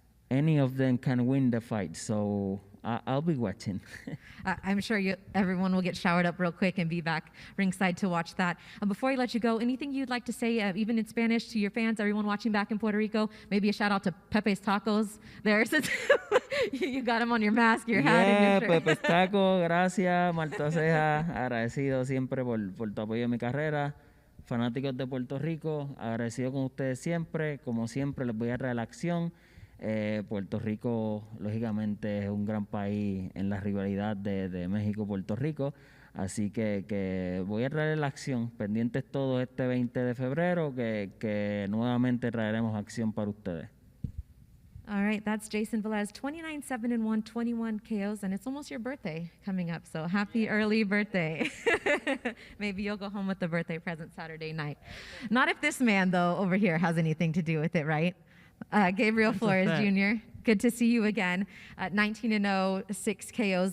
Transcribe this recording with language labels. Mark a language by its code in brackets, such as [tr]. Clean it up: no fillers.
[en] Any of them can win the fight, so I'll be watching. I'm sure everyone will get showered up real quick and be back ringside to watch that. Before I let you go, anything you'd like to say, even in Spanish, to your fans, everyone watching back in Puerto Rico? Maybe a shout out to Pepe's Tacos there, since you got him on your mask, your hat, and your shirt. [es] Pepe's Taco, gracias, Malta Ceja, agradecido siempre por tu apoyo en mi carrera. Fanáticos de Puerto Rico, agradecido con ustedes siempre. Como siempre, les voy a traer la acción. Puerto Rico, lógicamente, es un gran país en la rivalidad de México-Puerto Rico. Así que voy a traer la acción. Pendientes todos este 20 de febrero, que nuevamente traeremos acción para ustedes. [en] All right, that's Jayson Velez, 29-7-1, 21 KOs, and it's almost your birthday coming up, so happy early birthday. Maybe you'll go home with the birthday present Saturday night. Not if this man, though, over here has anything to do with it, right? Gabriel Flores Jr., good to see you again. 19-0, 6 KOs.